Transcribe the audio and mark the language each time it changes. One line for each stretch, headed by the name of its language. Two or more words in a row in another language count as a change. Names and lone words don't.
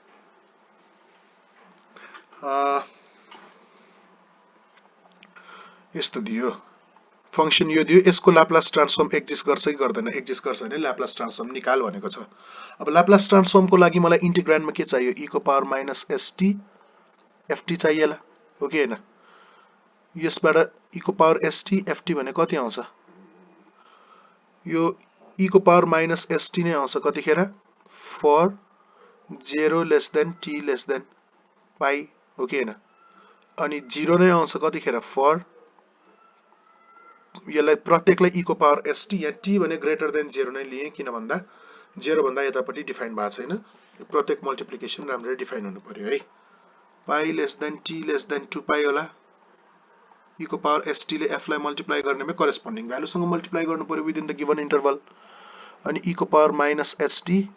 Nepali: यस्तो दियो फंक्सन यो दियो यसको
English: Laplace transform exist
Nepali: गर्छ कि गर्दैन एक्जिस्ट गर्छ भने
English: Laplace transform
Nepali: निकाल भनेको छ अब लाप्लास ट्रान्सफर्मको लागि मलाई इन्टिग्रान्डमा के चाहियो e को
English: power minus
Nepali: st ft चाहिएला हो कि हैन यसबाट e को पावर st ft भने कति आउँछ यो e को
English: power minus
Nepali: st नै आउँछ कतिखेर
English: for 0 less than t less than pi
Nepali: हो कि हैन अनि 0 नै आउँछ कतिखेर फर यसलाई प्रत्येकलाई e को पावर st या t भने
English: greater than 0
Nepali: नै लिए किन भन्दा 0 भन्दा यतापट्टि डिफाइन भएको छैन प्रत्येक मल्टिप्लिकेसन राम्ररी डिफाइन हुनु पर्यो है
English: pi less than t less than 2 pi
Nepali: होला e को पावर st ले f लाई मल्टिप्लाई गर्नेमा करेस्पोन्डिङ भ्यालुसँग मल्टिप्लाई गर्नु पर्यो
English: within the given interval
Nepali: अनि e को
English: power minus
Nepali: st